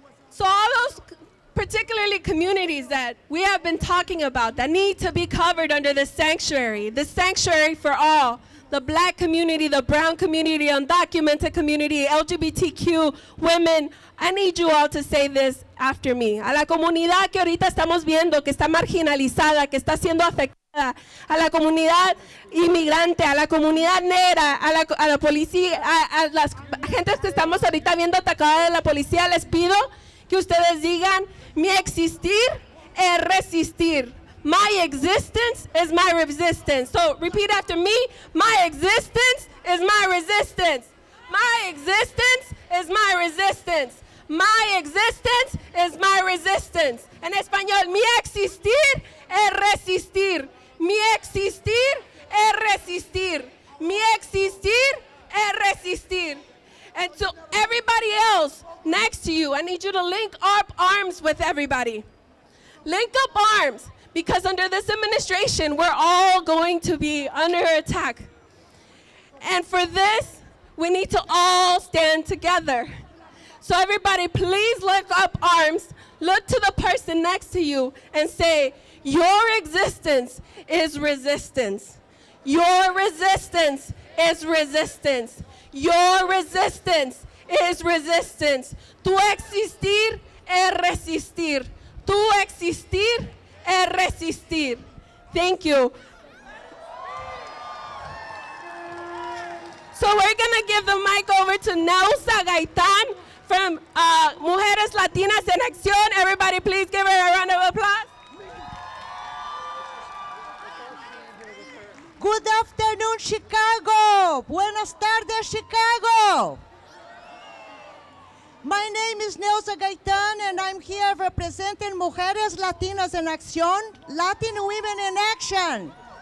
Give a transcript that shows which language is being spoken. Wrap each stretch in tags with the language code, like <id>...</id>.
<en>So all those particularly communities that we have been talking about that need to be covered under the sanctuary for all, the Black community, the brown community, undocumented community, LGBTQ, women, I need you all to say this after me.</en> <es>A la comunidad que ahorita estamos viendo, que está marginalizada, que está siendo afectada, a la comunidad inmigrante, a la comunidad negra, a la policía, a las gentes que estamos ahorita viendo atacadas de la policía, les pido que ustedes digan, mi existir es resistir.</es> <en>My existence is my resistance. So repeat after me, my existence is my resistance. My existence is my resistance. My existence is my resistance.</en> <es>En español, mi existir es resistir. Mi existir es resistir. Mi existir es resistir.</es> <en>And to everybody else next to you, I need you to link up arms with everybody. Link up arms, because under this administration, we're all going to be under attack. And for this, we need to all stand together. So everybody, please link up arms, look to the person next to you and say, your existence is resistance. Your resistance is resistance. Your resistance is resistance.</en> <es>Tu existir es resistir. Tu existir es resistir. Thank you.</es> <en>So we're going to give the mic over to Nelsa Gaitan from Mujeres Latinas en Acción. Everybody please give her a round of applause. Good afternoon, Chicago. Buenas tardes, Chicago. My name is Nelsa Gaitan, and I'm here representing Mujeres Latinas en Acción, Latin Women in Action.</en>